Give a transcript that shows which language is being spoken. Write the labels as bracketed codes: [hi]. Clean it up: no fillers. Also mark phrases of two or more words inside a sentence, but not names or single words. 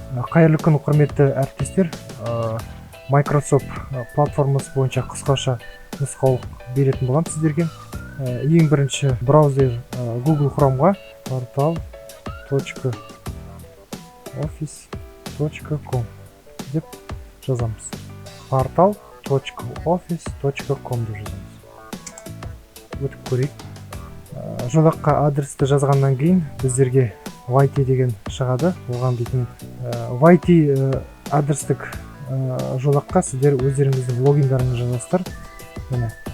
[kk] Қайырлы күн, құрметті әріптестер. Microsoft платформасы бойынша қысқаша нұсқаулық беретін боламын сіздерге. Ең бірінші браузер Google Chrome'ға portal.office.com деп жазамыз. portal.office.com деп жазамыз. Өтіп көрейік. Жолаққа адресті жазғаннан кейін біздерге YT деген шығады. Оған дейтін YT адрестік жолаққа сіздер өздеріңіздің логиндарыңызды жазасыздар. Міне.